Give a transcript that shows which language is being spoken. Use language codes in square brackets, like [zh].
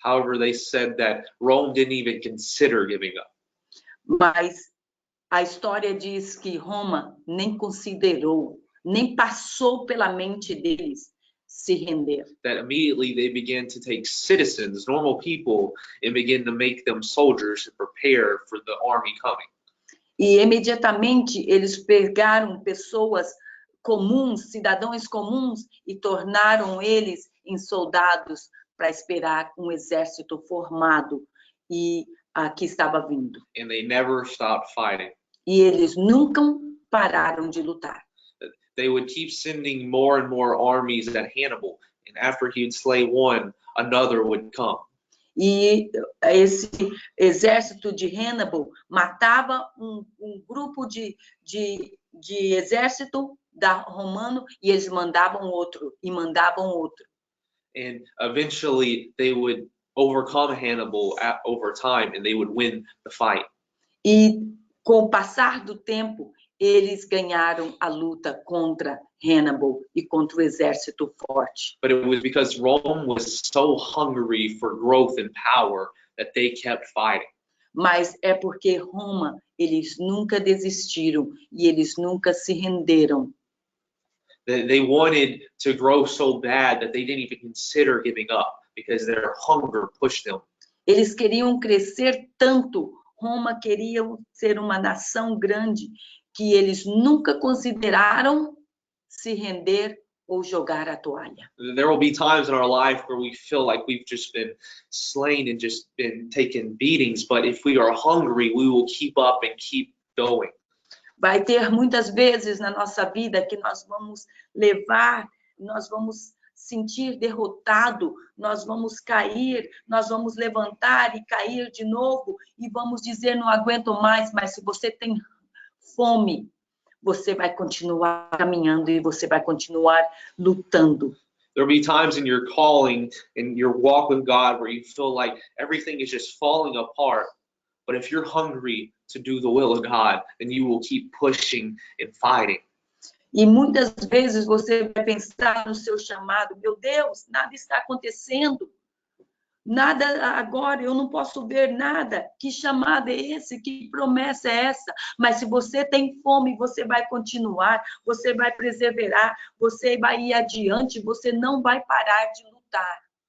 [en] However, they said that Rome didn't even consider giving up. [pt] Mas a história diz que Roma nem considerou, nem passou pela mente deles se render. [en] That immediately they began to take citizens, normal people, and begin to make them soldiers and prepare for the army coming. [pt] E imediatamente eles pegaram pessoas comuns, cidadãos comuns, e tornaram eles em soldados para esperar um exército formado e que estava vindo. [en] And they never stopped fighting. [pt] E eles nunca pararam de lutar. [en] They would keep sending more and more armies at Hannibal, and after he'd slay one, another would come. [pt] E esse exército de Hannibal matava grupo de exército romano e eles mandavam outro e mandavam outro. [en] And eventually they would overcome Hannibal over time, and they would win the fight. [pt] E com o passar do tempo, eles ganharam a luta contra Hannibal e contra o exército forte. [en] But it was because Rome was so hungry for growth and power that they kept fighting. [pt] Mas é porque Roma, eles nunca desistiram e eles nunca se renderam. [en] They wanted to grow so bad that they didn't even consider giving up because their hunger pushed them. [pt] Eles queriam crescer tanto, Roma queria ser uma nação grande, que eles nunca consideraram se render ou jogar a toalha. [en] There will be times in our life where we feel like we've just been slain and just been taking beatings, but if we are hungry, we will keep up and keep going. [pt] Vai ter muitas vezes na nossa vida que nós vamos levar, nós vamos sentir derrotado, nós vamos cair, nós vamos levantar e cair de novo e vamos dizer não aguento mais, mas se você tem fome, você vai continuar caminhando e você vai continuar lutando. [en] There'll be times in your calling and your walk with God where you feel like everything is just falling apart. But if you're hungry to do the will of God, then you will keep pushing and fighting. [pt] E muitas vezes você vai pensar no seu chamado, meu Deus, nada está acontecendo. Nada agora, eu não posso ver nada. Que chamado é esse? Que promessa é essa? Mas se você tem fome, você vai continuar, você vai perseverar, você vai ir adiante, você não vai parar de lutar.